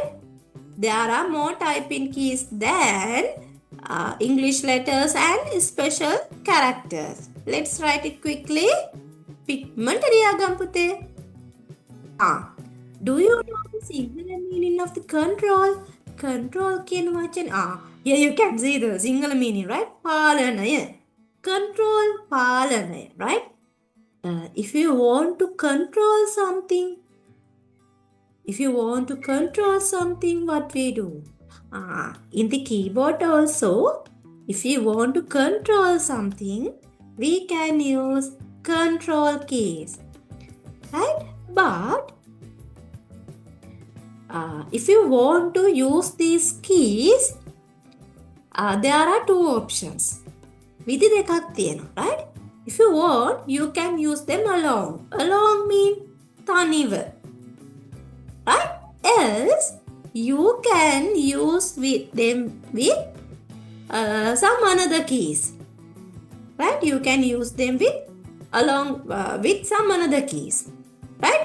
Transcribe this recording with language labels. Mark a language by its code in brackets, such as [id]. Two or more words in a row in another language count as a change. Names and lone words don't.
[en] There are more type-in keys than English letters and special characters. Let's write it quickly. Pigment diagram. Do you know the singular meaning of the control? [si] Control කියන වචන. [en] Here you can see the singular meaning, right? [si] පාලනය. Control පාලනය, [en] right? If you want to control something, what we do? In the keyboard also, if you want to control something, we can use control keys, right? But if you want to use these keys, there are two options. [si] විදි දෙකක් තියෙනවා, [en] right? If you want, you can use them along. Along means තනිව, right? Else, you can use them with some another keys, right? You can use them with some another keys, right?